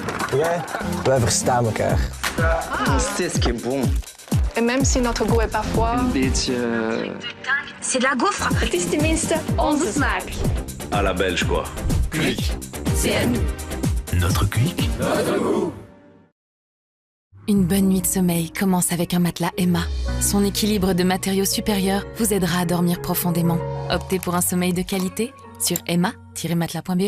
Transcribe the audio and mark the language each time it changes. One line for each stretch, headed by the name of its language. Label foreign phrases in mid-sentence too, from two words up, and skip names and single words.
Dutch: Ja, wij verstaan elkaar.
French: C'est ce qui est bon. Et même si notre goût est parfois...
Dutch: Een beetje...
French: C'est de la gaufre.
Dutch: Het is tenminste onze smaak.
French: À la belge, quoi. C'est à nous. Notre clic? Une bonne nuit de sommeil commence avec un matelas Emma. Son équilibre de matériaux supérieurs vous aidera à dormir profondément. Optez pour un sommeil de qualité sur emma-matelas.be.